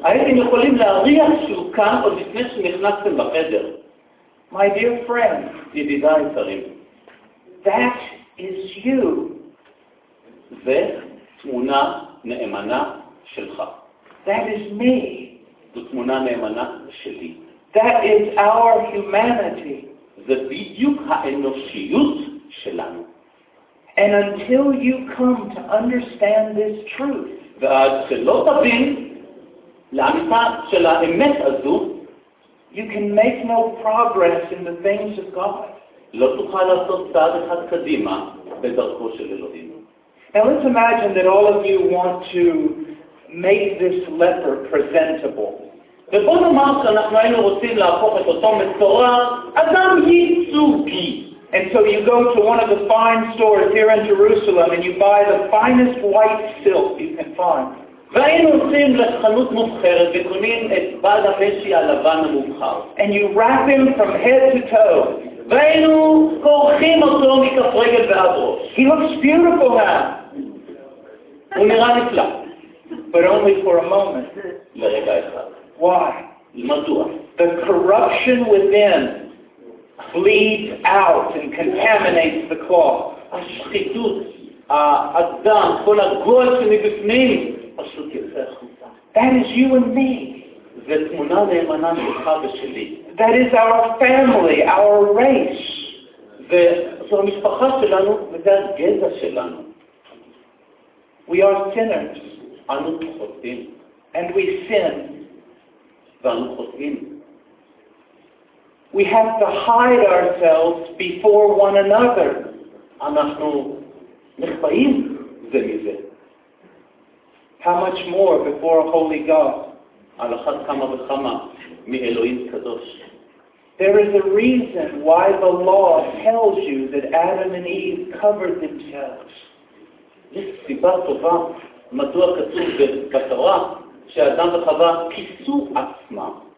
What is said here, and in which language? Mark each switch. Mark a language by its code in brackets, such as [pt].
[he] הייתם יכולים להריח שהוא כאן עוד לפני שנכנסתם בחדר. [en] My dear friend, [he] ידידיי יקרים, [en] that is you. [he] זה תמונה נאמנה שלך. [en] That is me. [he] זו תמונה נאמנה שלי. [en] That is our humanity. [he] זה בדיוק האנושיות שלנו. [en] And until you come to understand this truth, [he] ועד שלא תבין לאמיתה של האמת הזו, [en] you can make no progress in the things of God. [he] לא תוכל לעשות צעד אחד קדימה בדרכו של אלוהים. [en] Now let's imagine that all of you want to make this leper presentable. [he] ובוא נאמר שאנחנו היינו רוצים להפוך את אותו מצורע אדם ייצוגי. [en] And so you go to one of the fine stores here in Jerusalem and you buy the finest white silk you can find. And you wrap him from head to toe. [he] והיינו כורכים אותו מכף רגל ועד ראש. [en] He looks beautiful now. [he] הוא נראה נפלא. [en] But only for a moment. [he] לרגע אחד. [en] Why? [he] מדוע? [en] The corruption within bleeds out and contaminates the cloth. [he] השחיתות, האדם, כל הגועל שמבפנים, פשוט יוצא החוצה. [en] That is you and me. [he] זה תמונה נאמנה שלך ושלי. [en] That is our family, our race. [he] זו המשפחה שלנו וזה הגזע שלנו. [en] We are sinners. [he] אנו חוטאים. [en] And we sin. [he] ואנו חוטאים. [en] We have to hide ourselves before one another. [he] אנחנו נחפאים זה מזה. [en] How much more before a holy God? [he] על אחת כמה וכמה מאלוהים קדוש. [en] There is a reason why the law tells you that Adam and Eve covered themselves. [he] יש סיבה טובה מדוע כתוב בתורה שאדם וחווה כיסו עצמם.